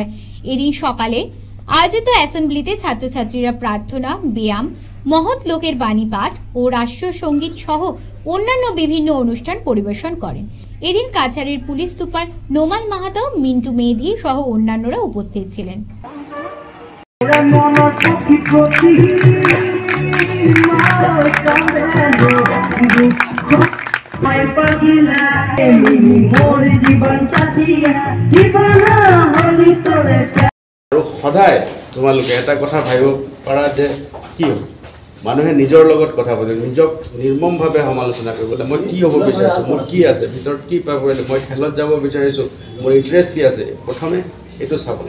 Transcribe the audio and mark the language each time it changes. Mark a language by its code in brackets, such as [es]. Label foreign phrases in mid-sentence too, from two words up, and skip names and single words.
[bn] এদিন সকালে আয়োজিত অ্যাসেম্বলিতে ছাত্রছাত্রীরা প্রার্থনা, ব্যায়াম, মহৎ লোকের বাণী পাঠ ও রাষ্ট্রীয় সঙ্গীত সহ অন্যান্য বিভিন্ন অনুষ্ঠান পরিবেশন করেন। এদিন কাছাড়ের পুলিশ সুপার নোমাল মাহাতো, মিন্টু মেধি সহ অন্যান্যরা উপস্থিত ছিলেন। [as] আৰু সদায় তোমালোকে এটা কথা ভাবিব পাৰা যে কি হ'ব, মানুহে নিজৰ লগত কথা পাতে, নিজক নিৰ্মমভাৱে সমালোচনা কৰিবলৈ, মই কি হ'ব বিচাৰিছোঁ, মোৰ কি আছে ভিতৰত, কি পাব, মই খেলত যাব বিচাৰিছোঁ, মোৰ ইণ্টাৰেষ্ট কি আছে, প্ৰথমে এইটো চাবলৈ।